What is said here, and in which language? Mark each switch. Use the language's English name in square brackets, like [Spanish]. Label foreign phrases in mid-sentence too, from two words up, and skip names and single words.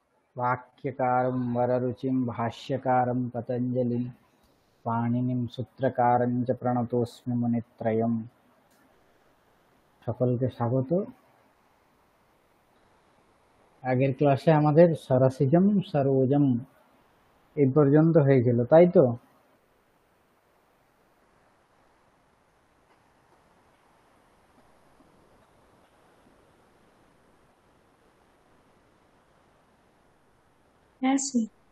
[Sanskrit] वाक्यकारं वररुचिं भाष्यकारं पतञ्जलिं पाणिनिं सूत्रकारं च प्रणतोऽस्मि मुनित्रयम्। [Bangla] সকলকে স্বাগত। আগের ক্লাসে আমাদের [Sanskrit] সরসিজম সরোজম [Bangla] এই পর্যন্ত হয়েছিল, তাই তো? হ্যাঁ স্যার।